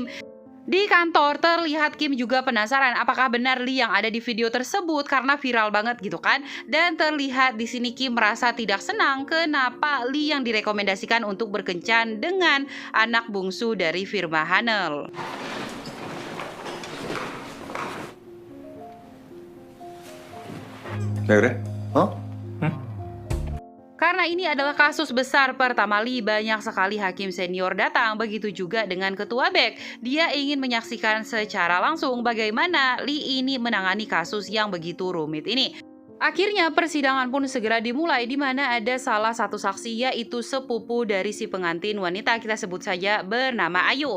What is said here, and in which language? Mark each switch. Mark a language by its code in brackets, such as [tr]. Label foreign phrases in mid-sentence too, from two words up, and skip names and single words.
[id] Di kantor terlihat Kim juga penasaran apakah benar Lee yang ada di video tersebut karena viral banget gitu kan. Dan terlihat di sini Kim merasa tidak senang kenapa Lee yang direkomendasikan untuk berkencan dengan anak bungsu dari firma Hanel. [ko] 왜 그래? 어? [id] Karena Karena ini adalah kasus besar pertama Lee, banyak sekali hakim senior datang, begitu juga dengan ketua BEK. Dia ingin menyaksikan secara langsung bagaimana Lee ini menangani kasus yang begitu rumit ini. Akhirnya persidangan pun segera dimulai, di mana ada salah satu saksi yaitu sepupu dari si pengantin wanita, kita sebut saja bernama Ayu.